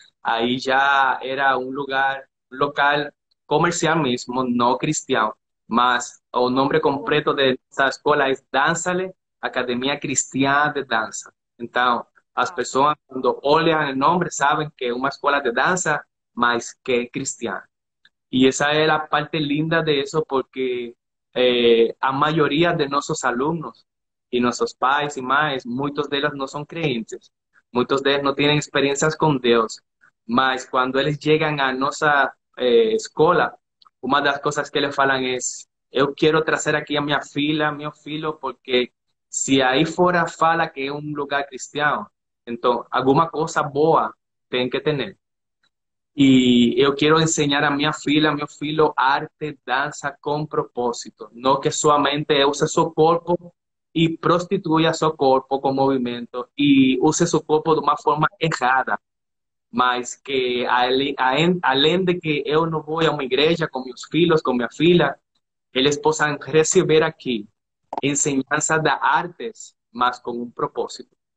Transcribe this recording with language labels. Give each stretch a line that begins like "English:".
Portuguese: Aí já era um lugar, um local comercial mesmo, não cristão. Mas o nome completo dessa escola é Dançale, Academia Cristã de Dança. Então, as uau. pessoas, quando olham o nome, sabem que é uma escola de dança
Spanish: mas que es cristiana. Y esa es la parte linda de eso porque a mayoría de nuestros alumnos y
Portuguese: nuestros pais
Spanish: y más, muchos de ellos no son creyentes, muchos de ellos no tienen experiencias con Dios, mas cuando ellos llegan a nuestra escuela, una de las cosas que
Portuguese: les falan
Spanish: es, yo quiero traer aquí a mi fila, mi filo, porque si ahí fuera
Portuguese: fala que
Spanish: es un lugar cristiano, entonces alguna cosa
Portuguese: boa
Spanish: tienen que tener.
Portuguese: E eu quero ensinar a minha filha, meu filho, arte, dança com propósito. Não que somente use seu corpo e prostitua seu corpo com movimento e use seu corpo de uma forma errada. Mas que além de que eu não vou a uma igreja com meus filhos, com minha filha, eles possam receber aqui ensinança de artes, mas com um propósito.